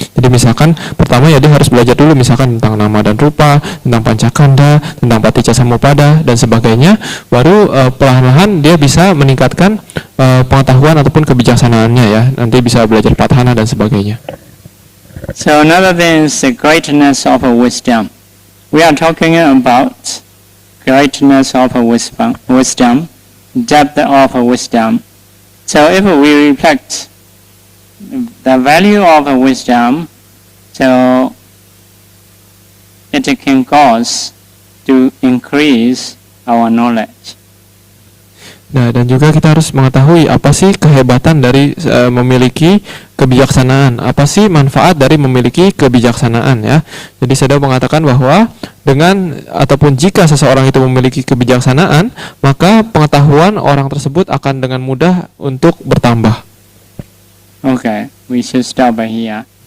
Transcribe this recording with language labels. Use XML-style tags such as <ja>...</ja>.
<id>Jadi misalkan pertama ya dia harus belajar dulu misalkan tentang nama dan rupa, tentang pancakanda, tentang Paticcasamuppada dan sebagainya, baru perlahan-lahan dia bisa meningkatkan pengetahuan ataupun kebijaksanaannya ya. Nanti bisa belajar Patthana dan sebagainya.</id> <en>So another thing is the greatness of wisdom. We are talking about greatness of wisdom, depth of wisdom. So if we reflect the value of wisdom, so it can cause to increase our knowledge.</en> <id>Nah, dan juga kita harus mengetahui apa sih kehebatan dari memiliki kebijaksanaan, apa sih manfaat dari memiliki kebijaksanaan ya. Jadi saya mengatakan bahwa dengan ataupun jika seseorang itu memiliki kebijaksanaan, maka pengetahuan orang tersebut akan dengan mudah untuk bertambah.</id> <en>Okay, we should stop here.</en>